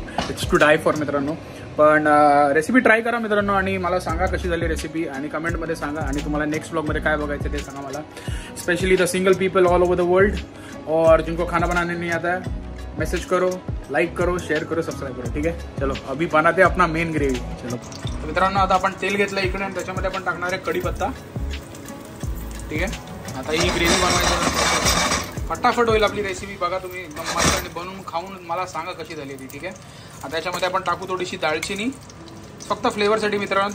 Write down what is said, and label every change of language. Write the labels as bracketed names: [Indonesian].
[English] it's to die for [Marathi] मित्रांनो. पण recipe try करा मित्रांनो आणि मला सांगा कशी झाली रेसिपी, आणि कमेंटमध्ये सांगा. आणि तुम्हाला नेक्स्ट ब्लॉगमध्ये काय बघायचं ते सांगा मला. [English] specially the single people all over the world [Hindi] और जिनको खाना बनाने नहीं आता है, मैसेज करो, लाइक करो, शेयर करो, सब्सक्राइब करो. [Marathi] ठीक आहे, [Hindi] चलो अभी बनाते अपना मेन ग्रेवी. [Marathi] चलो तर मित्रांनो आता आपण तेल घेतलं इकडे आणि त्याच्यामध्ये आपण टाकणार आहे कढीपत्ता. ठीक आहे, आता ही ग्रेव्ही बनवायची फटाफट होईल आपली रेसिपी. बघा तुम्ही एकदम मस्त आणि बनवून खाऊन मला सांगा कशी झाली ती. ठीक आहे, आता याच्यामध्ये आपण टाकू थोडीशी दालचिनी फक्त फ्लेवरसाठी मित्रांनो.